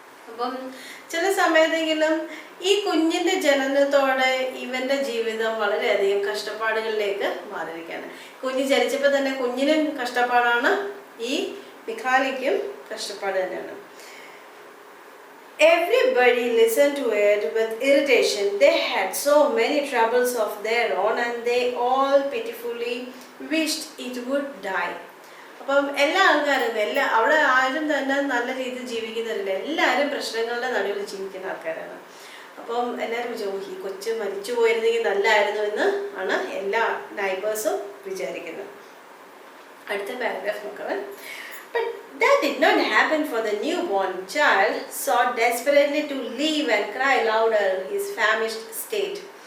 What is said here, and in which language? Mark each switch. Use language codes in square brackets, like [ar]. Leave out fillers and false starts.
[ml] അപ്പം ചില സമയത്തെങ്കിലും ഈ കുഞ്ഞിൻ്റെ ജനനത്തോടെ ഇവൻ്റെ ജീവിതം വളരെയധികം കഷ്ടപ്പാടുകളിലേക്ക് മാറിയിരിക്കുകയാണ്. കുഞ്ഞ് ജനിച്ചപ്പോൾ തന്നെ കുഞ്ഞിനും കഷ്ടപ്പാടാണ്, ഈ മിഖാലിക്കും കഷ്ടപ്പാട് തന്നെയാണ്. [en] Everybody listened to it with irritation. They had so many troubles of their own and they all pitifully wished it would die. [ml] അപ്പം എല്ലാ ആൾക്കാരും അവിടെ ആരും തന്നെ നല്ല രീതിയിൽ ജീവിക്കുന്നവരില്ല. എല്ലാവരും പ്രശ്നങ്ങളുടെ നടുവിൽ ജീവിക്കുന്ന ആൾക്കാരാണ്. അപ്പം എല്ലാവരും ഈ കൊച്ച് മരിച്ചു പോയിരുന്നെങ്കിൽ നല്ലതായിരുന്നു എന്ന് ആണ് എല്ലാ നൈബേഴ്സും വിചാരിക്കുന്നത്. അടുത്ത പാരഗ്രാഫ് നോക്കാം. [en] But that did not happen, for the newborn child sought desperately to leave and cry louder his famished state.